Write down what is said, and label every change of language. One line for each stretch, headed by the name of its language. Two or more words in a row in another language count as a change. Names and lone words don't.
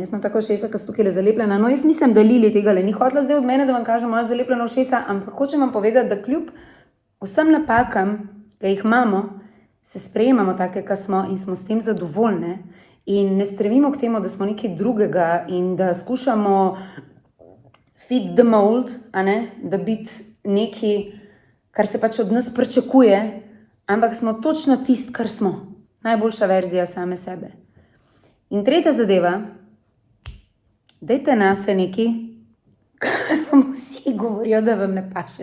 Slovenian: Jaz imam tako ušesa, ki so tukaj zalepljena. No, jaz mislim, da Lili tega ni hotela zdaj od mene, da vam kažem moja zalepljena ušesa, ampak hočem vam povedati, da kljub vsem napakam, ki jih imamo, se sprejemamo take, ki smo in smo s tem zadovoljne in ne stremimo k temu, da smo nekaj drugega in da skušamo
English: fit the mold,
Slovenian: da biti nekaj, kar se pač od nas pričakuje, ampak smo točno tisti, kar smo. Najboljša verzija same sebe. In tretja zadeva, dajte nase nekaj, kar vam vsi govorijo, da vam ne paše.